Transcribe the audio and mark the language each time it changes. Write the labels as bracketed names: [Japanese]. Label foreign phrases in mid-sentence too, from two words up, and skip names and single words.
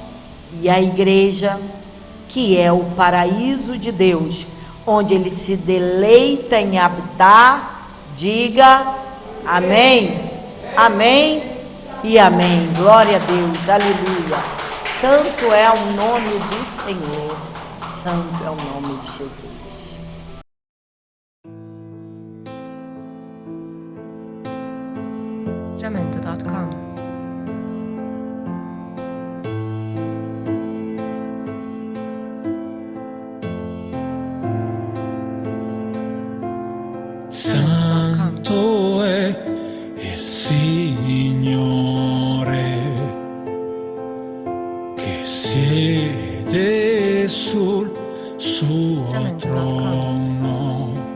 [Portuguese] E a igreja, que é o paraíso de Deus, onde Ele se deleita em habitar, diga amém, amém e amém. Glória a Deus, aleluia. Santo é o nome do Senhor, santo é o nome de Jesus. Jamendo.com. [Italian] Santo è il Signore che siede sul suo trono.